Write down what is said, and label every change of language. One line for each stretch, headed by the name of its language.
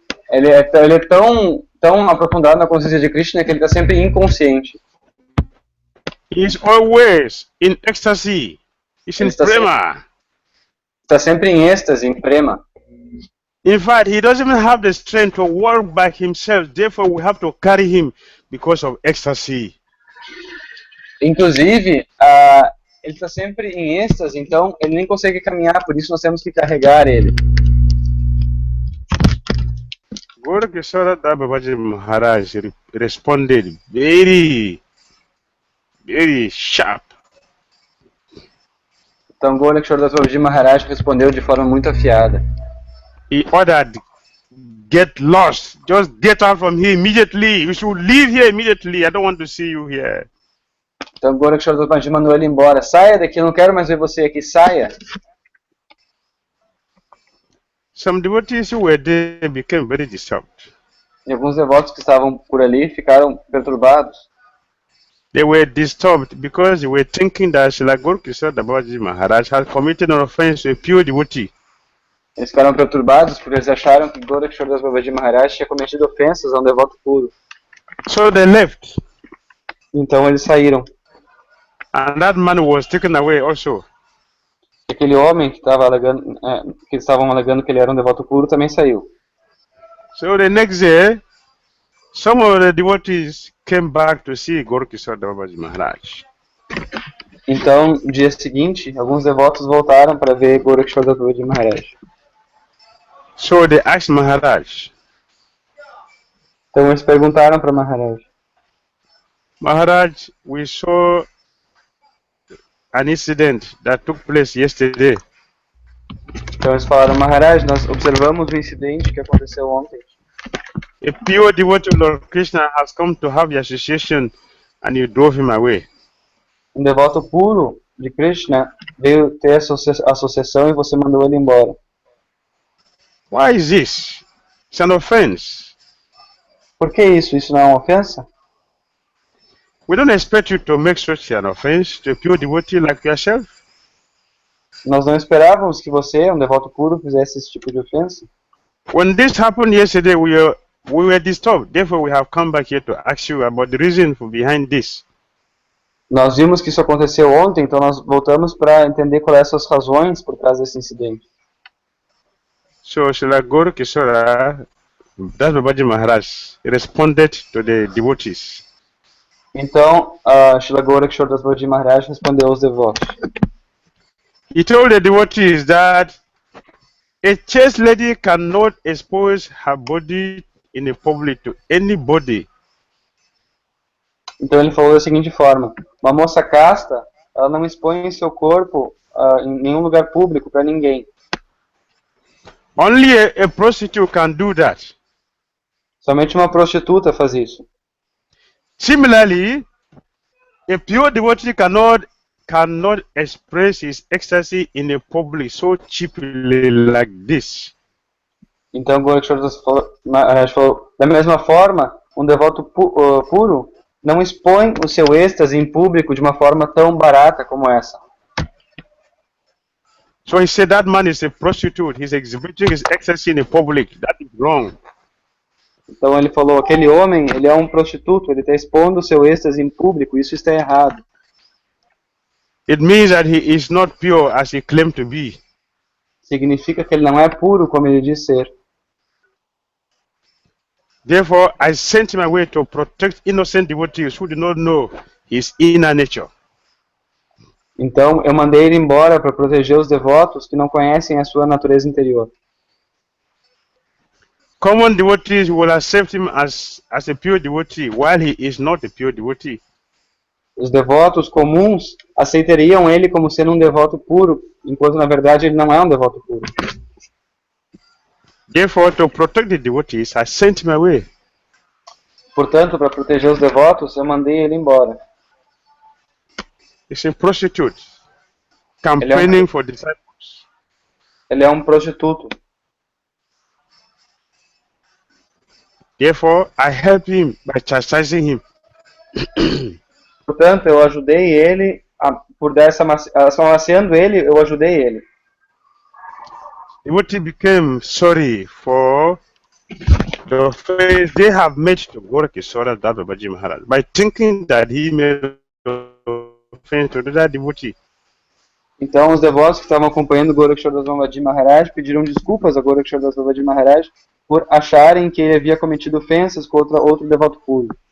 Portuguese: Ele é tão aprofundado na consciência de Krishna que ele está sempre inconsciente.
English: He is always in ecstasy. He's in prema.
Portuguese: Está sempre em êxtase, em prema.
English: In fact, he doesn't even have the strength to walk by himself. Therefore, we have to carry him because of ecstasy.
Portuguese: Inclusive, ele está sempre em êxtase, então ele nem consegue caminhar, por isso nós temos que carregar ele.
English: Gourakisora Babaji Maharaj responded very, very sharp.
Portuguese: Então Gourakisora Babaji Maharaj respondeu de forma muito afiada.
English: He ordered, "Get lost. Just get out from here immediately. You should leave here immediately. I don't want to see you here."
Portuguese: Então Gourakisora Babaji mandou ele embora. Saia daqui, eu não quero mais ver você aqui. Saia.
English: Some devotees who were there became very disturbed.
Portuguese: E alguns devotos que estavam por ali ficaram perturbados.
English: They were disturbed because they were thinking that Srila Gourakisora Babaji Maharaj had committed an offense to a pure devotee.
Portuguese: Eles ficaram perturbados porque eles acharam que Gourakisora Babaji Maharaj tinha cometido ofensas a um devoto puro.
English: So they left.
Portuguese: Então eles saíram.
English: And that man was taken away also.
Portuguese: Aquele homem que estavam alegando que ele era um devoto puro também saiu.
English: So the next day, some of the devotees came back to see Gourakisora Babaji Maharaj.
Portuguese: Então, no dia seguinte, alguns devotos voltaram para ver Gourakisora Babaji Maharaj.
English: So they asked Maharaj.
Portuguese: Então eles perguntaram para Maharaj.
English: Maharaj, we saw an incident that took place yesterday.
Portuguese: Então eles falaram, Maharaj, nós observamos o incidente que aconteceu ontem.
English: A pure devotee of Lord Krishna has come to have the association and you drove him away.
Portuguese: Um devoto puro de Krishna veio ter associação e você mandou ele embora.
English: Why is this? It's an offense.
Portuguese: Por que isso? Isso não é uma ofensa?
English: We don't expect you to make such an offense to a pure devotee like yourself.
Portuguese: Nós não esperávamos que você, um devoto puro, fizesse esse tipo de ofensa.
English: When this happened yesterday, we were disturbed. Therefore, we have come back here to ask you about the reason for behind this.
Portuguese: Nós vimos que isso aconteceu ontem, então nós voltamos para entender quais são as razões por trás desse incidente.
English: So, Srila Gourakisora, Das Babaji Maharaj responded to the devotees.
Portuguese: Então, Srila Gourakisora Das Babaji Maharaj respondeu aos devotos.
English: He told the devotees that a chaste lady cannot expose her body in a public to anybody.
Portuguese: Então ele falou da seguinte forma: uma moça casta, ela não expõe seu corpo em nenhum lugar público para ninguém.
English: Only a prostitute can do that.
Portuguese: Somente uma prostituta faz isso.
English: Similarly, a pure devotee cannot express his ecstasy in a public so cheaply like this.
Portuguese: Então Gourakisora Maharaj falou, da mesma forma, um devoto puro não expõe o seu êxtase em público de uma forma tão barata como essa.
English: So he said that man is a prostitute. He's exhibiting his ecstasy in the public. That is wrong.
Portuguese: Então ele falou, aquele homem, ele é um prostituto, ele está expondo o seu êxtase em público, isso está errado.
English: It means that he is not pure as he claimed to be.
Portuguese: Significa que ele não é puro como ele diz ser.
English: Therefore, I sent him away to protect innocent devotees who do not know his inner nature.
Portuguese: Então eu mandei ele embora para proteger os devotos que não conhecem a sua natureza interior.
English: Common devotees will accept him as a pure devotee while he is not a pure devotee.
Portuguese: Os devotos comuns aceitariam ele como sendo um devoto puro, enquanto na verdade ele não é um devoto puro.
English: Therefore, to protect the devotees, I sent him away.
Portuguese: Portanto, para proteger os devotos, eu mandei ele embora.
English: He's a prostitute, campaigning for disciples.
Portuguese: Ele é um prostituto.
English: Therefore, I helped him by chastising him.
Portuguese: Portanto, eu ajudei ele, por dar amaciando ele, eu ajudei ele.
English: The devotee became sorry for the offense they have made to Gourakisora Babaji Maharaj by thinking that he made offense to that devotee.
Portuguese: Então, os devotos que estavam acompanhando Gourakisora Das Babaji Maharaj pediram desculpas a Gourakisora Das Babaji Maharaj por acharem que ele havia cometido ofensas contra outro devoto puro.